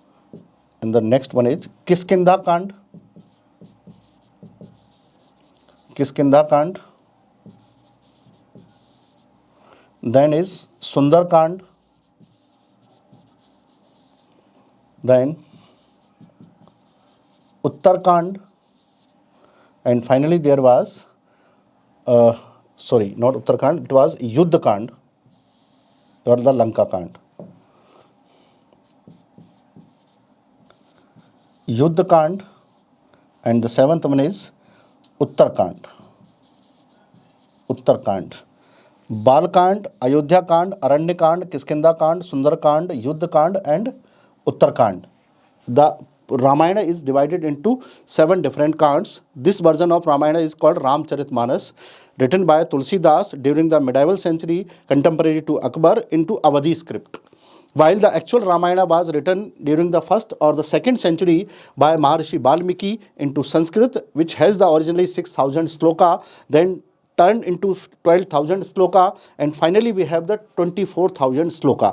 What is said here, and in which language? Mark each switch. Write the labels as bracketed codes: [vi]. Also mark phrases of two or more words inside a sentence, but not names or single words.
[en] Kiskinda Kand, Kiskindha Kand, then is Sundar Kand, then Uttar Kand, and finally there was, sorry, not Uttar Kand, it was Yuddha Kand or the Lanka Kand. Yuddha Kand, and the seventh one is Uttar Kand. Uttar Kand. Bal Kand, Ayodhya Kand, Aranya Kand, Kiskindha Kand, Sundar Kand, Yuddha Kand, and Uttar Kand. The Ramayana is divided into 7 different kands. This version of Ramayana is called Ramcharitmanas, written by Tulsidas during the medieval century, contemporary to Akbar, into Awadhi script. While the actual Ramayana was written during the 1st or the 2nd century by Maharishi Valmiki into Sanskrit, which has the originally 6,000 sloka, then turned into 12,000 sloka, and finally we have the 24,000 sloka.